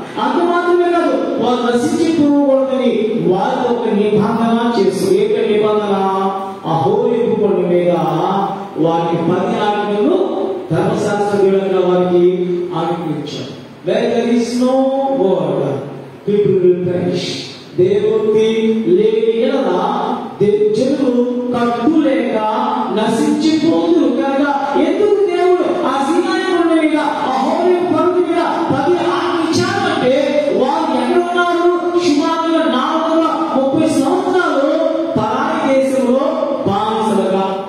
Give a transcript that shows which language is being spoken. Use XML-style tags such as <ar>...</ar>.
<te>అంత మాత్రమే కాదు, వారు నశించిపోకూడదని వారితో ఒక నిబంధన చేస్తూ, ఏక నిబంధన అహోరేపు కొండ మీద వారికి 10 ఆజ్ఞలు ధర్మశాస్త్ర విధంగా వారికి ఆజ్ఞించారు.</te> <en>Where there is no word, people will perish.</en> <te>దేవుడి లేని ఎడల జనులు కట్టులేక నశించిపోతురు. కనుక ఎందుకు దేవుడు ఆ సీనాయి కొండ మీద అహోరేపు పర్వతం మీద 10 ఆజ్ఞలు ఇచ్చారంటే వారు ఎక్కడ ఉన్నారు? సుమారుగా 430 సంవత్సరాలు పరాయి దేశంలో బానిసలుగా.</te>